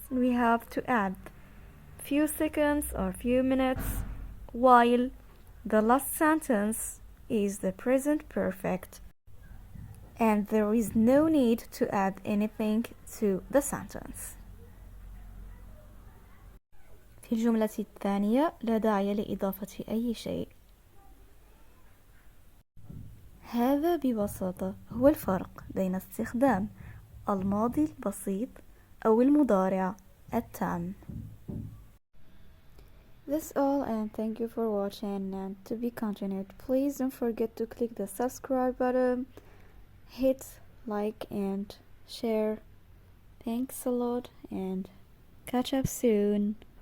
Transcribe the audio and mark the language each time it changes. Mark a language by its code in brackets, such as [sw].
[en] We have to add few seconds or few minutes, while the last sentence is the present perfect, and there is no need to add anything to the sentence. [ar] في الجملة الثانية لا داعي لإضافة أي شيء. هذا ببساطة هو الفرق بين استخدام الماضي البسيط أو المضارع التام. [en] That's all, and thank you for watching, and to be continued, please don't forget to click the subscribe button, hit like and share. Thanks a lot, and catch up soon.